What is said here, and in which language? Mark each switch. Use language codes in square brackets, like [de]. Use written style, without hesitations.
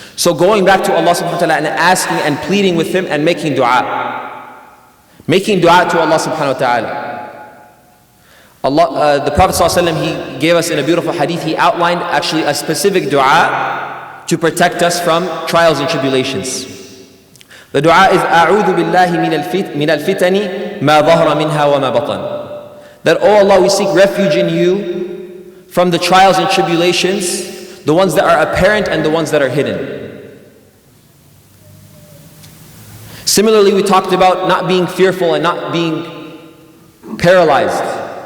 [en] So going back to Allah subhanahu wa ta'ala and asking and pleading with Him and making dua. Making dua to Allah subhanahu wa ta'ala. The Prophet ﷺ, he gave us in a beautiful hadith, he outlined actually a specific dua to protect us from trials and tribulations. The dua is [ar] أعوذ بالله من الفتن ما ظهر منها وما بطن. [en] That, oh Allah, we seek refuge in You from the trials and tribulations, the ones that are apparent and the ones that are hidden. Similarly, we talked about not being fearful and not being paralyzed.